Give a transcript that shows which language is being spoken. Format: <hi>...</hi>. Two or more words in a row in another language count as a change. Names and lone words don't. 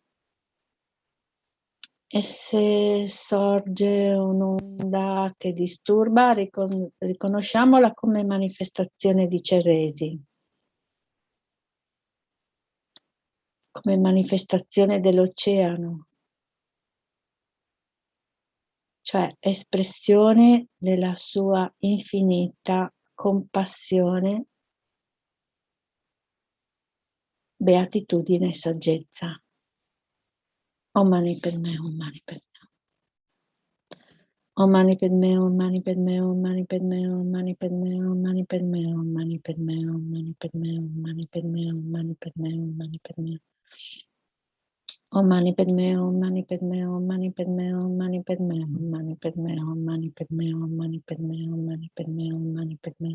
<it>E se sorge un'onda che disturba, riconosciamola come manifestazione di Chenrezig, come manifestazione dell'oceano, cioè espressione della sua infinita compassione, beatitudine e saggezza.</it> <sa>Om Mani Padme, Om Mani Padme. Om Mani Padme, Om Mani Padme, Om Mani Padme, Om Mani Padme, Om Mani Padme, Om Mani Padme, Om Mani Padme, Om Mani Padme, Om Mani Padme, Om Mani Padme. Om Mani Padme, Om Mani Padme, Om Mani Padme, Om Mani Padme, Om Mani Padme, Om Mani Padme, Om Mani Padme, Om Mani Padme, Om Mani Padme.</sa>